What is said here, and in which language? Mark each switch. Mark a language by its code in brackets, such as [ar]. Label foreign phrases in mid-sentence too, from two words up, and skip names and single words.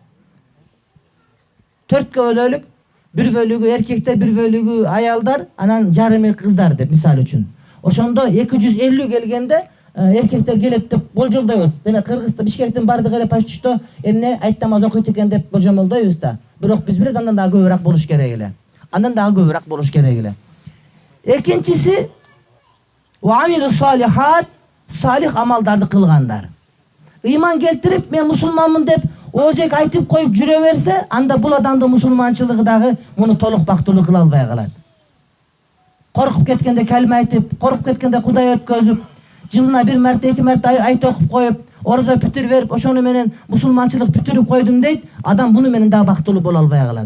[ky] 4 бөлөлүк, 1 бөлүгү эркектер, 1 бөлүгү аялдар, анан жарымы кыздар деп мисал үчүн. Ошондо 250 келгенде эркектер келет деп болжолдойбуз. Демек Кыргызда Бишкектин бардыгы эле [ru] почти что [ky] эмне айт намаз окуйт экен деп болжолдойбуз да. Бирок биз билет андан дагы көбүрөөк болуш керек эле. Экинчиси [ar] وعملوا الصالحات, [ky] салих амалдарды кылгандар. Ыйман келтирип, мен мусулманмын деп оозек айтып коюп жүрө берсе, анда бул адамдын мусулманчылыгы дагы муну толук бактылуу кыла албай калат. Коркуп кеткенде калима айтып, коркуп кеткенде Кудай өткөзүп, жылына 1 марта 2 марта айт окуп коюп, орозо бүтүр берип, ошону менен мусулманчылык бүтүрүп койдум дейт, адам буну менен да бактылуу боло албай калат.